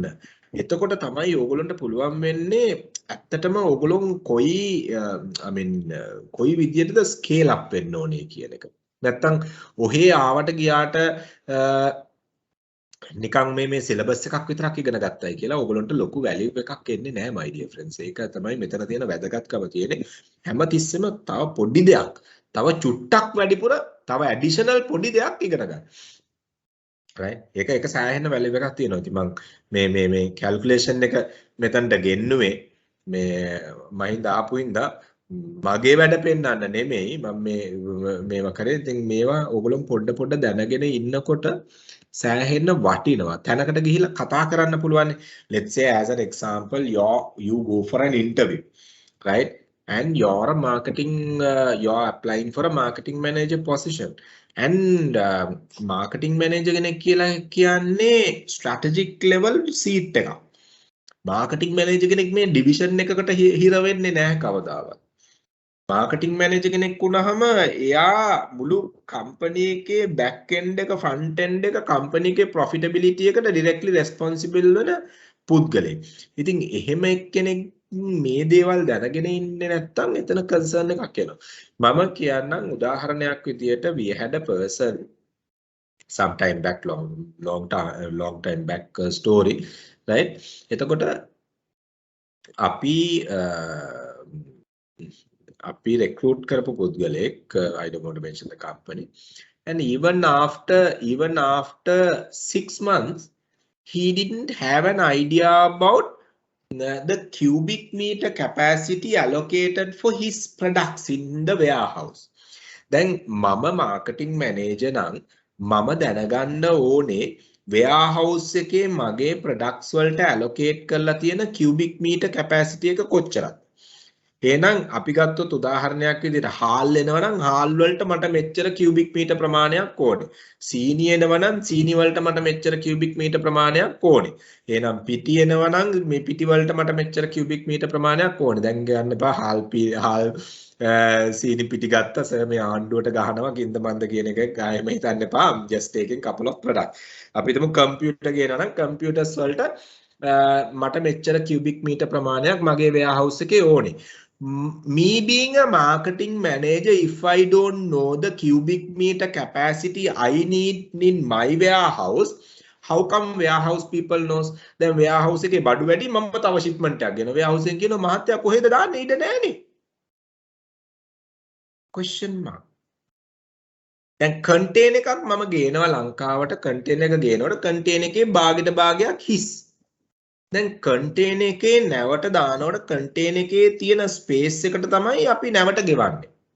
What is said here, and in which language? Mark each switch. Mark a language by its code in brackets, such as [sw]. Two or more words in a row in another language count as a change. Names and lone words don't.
[si] එතකොට තමයි ඕගොල්ලන්ට පුළුවන් වෙන්නේ ඇත්තටම ඕගොල්ලෝ කොයි විදියටද ස්කේල් අප් වෙන්න ඕනේ කියන එක. නැත්තම් ඔහේ ආවට ගියාට නිකන් මේ සිලබස් එකක් විතරක් ඉගෙන ගත්තයි කියලා ඕගොල්ලන්ට ලොකු වැලියු එකක් එන්නේ නැහැ [en] my dear friends. [si] ඒක තමයි මෙතන තියෙන වැදගත්කම තියෙන්නේ. හැමතිස්සෙම තව පොඩි දෙයක්, තව චුට්ටක් වැඩිපුර, තව ඇඩිෂනල් පොඩි දෙයක් ඉගෙන ගන්න. right ඒක සෑහෙන වැලියු එකක් තියෙනවා. ඉතින් මම මේ කැල්කියුලේෂන් එක මෙතනට ගෙන්නුවේ මේ මහින්ද ආපු හින්දා මගේ වැඩ පෙන්නන්න නෙමෙයි මම මේවා කරේ. ඉතින් මේවා ඕගොල්ලෝ පොඩ දැනගෙන ඉන්නකොට සෑහෙන වටිනවා. තැනකට ගිහිල්ලා කතා කරන්න පුළුවන්. [en] let's say as an example you go for an interview right and you're a marketing you're applying for a marketing manager position and marketing manager [si] කෙනෙක් කියලා කියන්නේ [en] strategic level seat එකක්. marketing manager [si] කෙනෙක් මේ division එකකට හිර වෙන්නේ නැහැ කවදාවත්. [en] marketing manager [si] කෙනෙක් වුණාම එයා මුළු company එකේ [en] back end [si] එක [en] front end [si] එක company එකේ profitability එකට [en] directly responsible [si] වෙන පුද්ගලෙක්. ඉතින් එහෙම එක්කෙනෙක් මේ දේවල් දැනගෙන ඉන්නේ නැත්නම් එතන concern එකක් එනවා. මම කියන්නම් උදාහරණයක් විදියට [en] we had a person sometime back long time back story right. [si] එතකොට අපි recruit කරපු පුද්ගලෙක් [en] I don't want to mention the company and even after 6 months he didn't have an idea about the cubic meter capacity allocated for his products in the warehouse. [si] දැන් මම [en] marketing manager [si] නම් මම දැනගන්න ඕනේ warehouse එකේ මගේ products වලට allocate කරලා තියෙන [en] cubic meter capacity [si] එක කොච්චරද? එහෙනම් අපි ගත්තොත් උදාහරණයක් විදිහට හාල් එනවා නම් හාල් වලට මට මෙච්චර [en] cubic meter [si] ප්‍රමාණයක් ඕනේ. සීනි එනවා නම් සීනි වලට මට මෙච්චර [en] cubic meter [si] ප්‍රමාණයක් ඕනේ. එහෙනම් පිටි එනවා නම් මේ පිටි වලට මට මෙච්චර [en] cubic meter [si] ප්‍රමාණයක් ඕනේ. දැන් ගන්න එපා හාල් සීනි පිටි ගත්තා සර් මේ ආණ්ඩුවට ගහනවා කින්ද මන්ද කියන එක ගායෙම හිතන්න එපා. [en] just taking couple of products. [si] අපි හිතමු කම්පියුටර් ගේනවා නම් කම්පියුටර්ස් වලට මට මෙච්චර [en] cubic meter [si] ප්‍රමාණයක් මගේ warehouse එකේ ඕනේ. [en] Me being a marketing manager, if I don't know the cubic meter capacity I need in my warehouse, how come warehouse people knows? [si] Then warehouse එකේ බඩු වැඩි මම තව shipment එකක් ගෙන warehouse එකෙන් කියනවා මහත්තයා කොහෙද දාන්නේ ඉඩ නැහනේ. [en] question mark. [si] දැන් container එකක් මම ගේනවා ලංකාවට container එක ගේනකොට container එකේ භාගයට භාගයක් හිස්. දැන් container එකේ නැවට දානකොට container එකේ තියෙන space එකට තමයි අපි නැවට ගෙවන්නේ.